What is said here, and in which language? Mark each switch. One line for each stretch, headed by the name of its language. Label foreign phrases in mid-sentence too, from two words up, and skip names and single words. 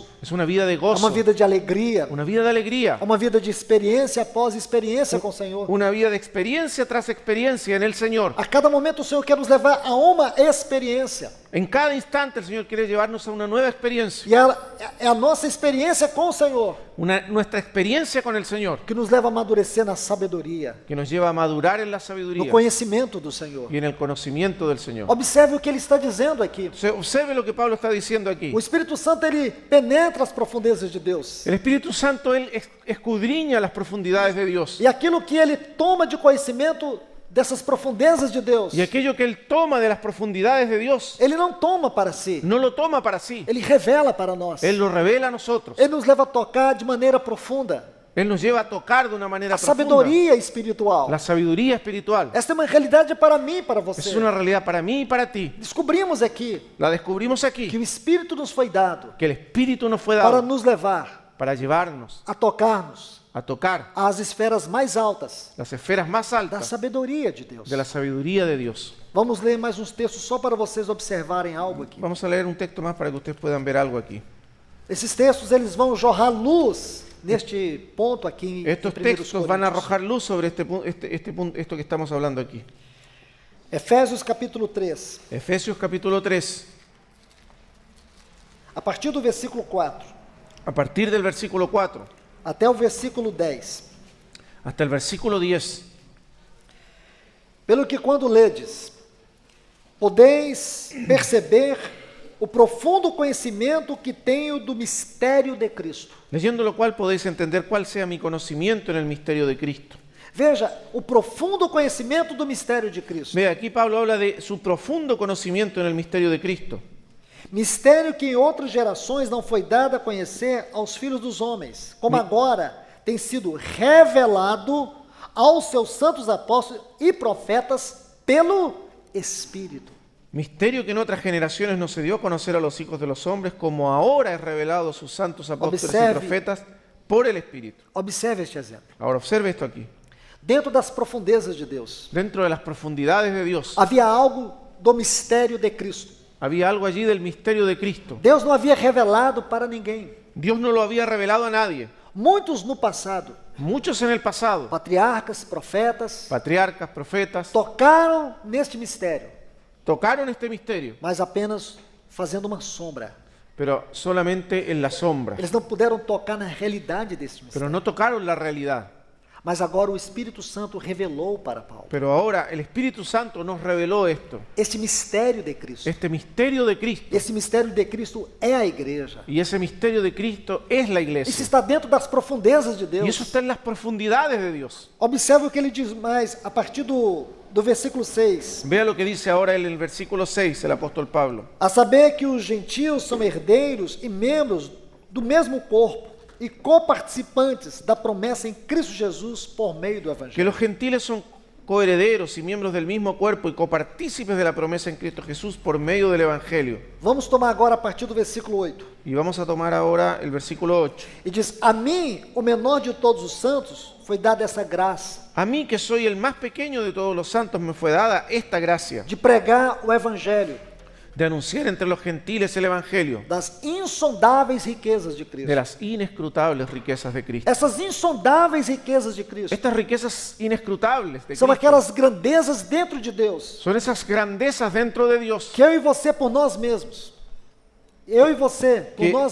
Spanish: Es una vida de
Portuguese: é gozo, uma vida de alegria, una vida de alegría, é uma vida de experiência após experiência com o Senhor. una vida de experiencia tras experiencia en el Señor. A cada momento o Senhor quer nos levar a uma experiência. En cada instante el Señor quiere llevarnos a una nueva experiencia. E ela é a nossa experiência com o Senhor Nuestra experiencia con el Señor, que nos leva a amadurecer na sabedoria,
Spanish: que nos lleva a madurar en la
Portuguese: no
Spanish: sabiduría
Portuguese: conhecimento do Senhor.
Spanish: y en el conocimiento del Señor.
Portuguese: Observe o que ele está dizendo aqui.
Spanish: Observe lo que Pablo está diciendo aquí.
Portuguese: O Espírito Santo, ele penetra as profundezas de Deus.
Spanish: El Espíritu Santo, Él escudriña las profundidades de Dios.
Portuguese: E aquilo que ele toma de conhecimento dessas profundezas de Deus,
Spanish: Y aquello que Él toma de las profundidades de Dios,
Portuguese: ele não toma para si,
Spanish: no lo toma para sí.
Portuguese: ele revela para nós.
Spanish: Él lo revela a nosotros.
Portuguese: Ele nos leva a tocar de maneira profunda
Spanish: Él nos lleva a tocar de una manera a profunda
Portuguese: sabedoria espiritual.
Spanish: la sabiduría espiritual.
Portuguese: Esta é uma realidade para mim e para você.
Spanish: Es una realidad para mí y para ti.
Portuguese: Descobrimos aqui
Spanish: La descubrimos aquí,
Portuguese: que o Espírito nos foi dado
Spanish: que el Espíritu nos fue para dado
Portuguese: nos levar
Spanish: para llevarnos
Portuguese: a tocarmos
Spanish: a tocar
Portuguese: às esferas mais altas
Spanish: las esferas más
Portuguese: da
Spanish: altas
Portuguese: sabedoria de Deus.
Spanish: de la sabiduría de Dios.
Portuguese: Vamos ler mais uns textos só para vocês observarem algo aqui.
Spanish: Vamos a leer un texto más para que ustedes puedan ver algo aquí.
Portuguese: Esses textos eles vão jorrar luz neste ponto aqui em
Spanish: Estos 1 textos van a
Portuguese: Coríntios.
Spanish: arrojar luz sobre esto que estamos hablando aquí.
Portuguese: Efésios capítulo 3,
Spanish: Efesios capítulo 3,
Portuguese: a partir do versículo 4
Spanish: a partir del versículo 4
Portuguese: até o versículo 10.
Spanish: hasta el versículo 10.
Portuguese: Pelo que quando ledes, podeis perceber o profundo conhecimento que tenho do mistério de Cristo.
Spanish: Leyendo lo cual podéis entender cuál sea mi conocimiento en el misterio de Cristo.
Portuguese: Veja, o profundo conhecimento do mistério de Cristo.
Spanish: Ve, aquí Pablo habla de su profundo conocimiento en el misterio de Cristo.
Portuguese: Mistério que em outras gerações não foi dado a conhecer aos filhos dos homens, como agora tem sido revelado aos seus santos apóstolos e profetas pelo Espírito.
Spanish: Misterio que en otras generaciones no se dio a conocer a los hijos de los hombres, como ahora es revelado a sus santos apóstoles
Portuguese: Observe.
Spanish: y profetas por el Espíritu.
Portuguese: Observe este exemplo.
Spanish: Ahora observe esto aquí.
Portuguese: Dentro das profundezas de Deus,
Spanish: Dentro de las profundidades de Dios,
Portuguese: havia algo do mistério de Cristo.
Spanish: había algo allí del misterio de Cristo.
Portuguese: Deus não havia revelado para ninguém.
Spanish: Dios no lo había revelado a nadie.
Portuguese: Muitos no passado,
Spanish: Muchos en el pasado,
Portuguese: patriarcas, profetas,
Spanish: patriarcas, profetas,
Portuguese: tocaram neste mistério,
Spanish: tocaron este misterio,
Portuguese: mas apenas fazendo uma sombra.
Spanish: pero solamente en la sombra.
Portuguese: Eles não puderam tocar na realidade deste mistério.
Spanish: Pero no tocaron la realidad.
Portuguese: Mas agora o Espírito Santo revelou para Paulo
Spanish: Pero ahora el Espíritu Santo nos reveló esto,
Portuguese: este mistério de Cristo.
Spanish: este misterio de Cristo.
Portuguese: Esse mistério de Cristo é a igreja.
Spanish: Y ese misterio de Cristo es la
Portuguese: Isso
Spanish: iglesia.
Portuguese: está dentro das profundezas de
Spanish: Y eso
Portuguese: Deus.
Spanish: está en las profundidades de Dios.
Portuguese: Observe o que ele diz mais a partir do versículo 6.
Spanish: Vea lo que dice ahora en el versículo 6 el apóstol Pablo.
Portuguese: A saber que os gentios são herdeiros e membros do mesmo corpo e coparticipantes da promessa em Cristo Jesus por meio do
Spanish: Que
Portuguese: Evangelho.
Spanish: los gentiles son coherederos y miembros del mismo cuerpo y copartícipes de la promesa en Cristo Jesús por medio del Evangelio.
Portuguese: Vamos tomar agora a partir do versículo 8.
Spanish: Y vamos a tomar ahora el versículo 8.
Portuguese: E diz: A mim, o menor de todos os santos, foi dada essa graça
Spanish: A mí, que soy el más pequeño de todos los santos, me fue dada esta gracia
Portuguese: de pregar o Evangelho
Spanish: de anunciar entre los gentiles el Evangelio
Portuguese: das insondáveis riquezas de Cristo.
Spanish: de las inescrutables riquezas de Cristo.
Portuguese: Essas insondáveis riquezas de Cristo
Spanish: Estas riquezas inescrutables de
Portuguese: são
Spanish: Cristo
Portuguese: aquelas grandezas dentro de Deus
Spanish: son esas grandezas dentro de Dios
Portuguese: que eu e você por nós mesmos, eu e você por nós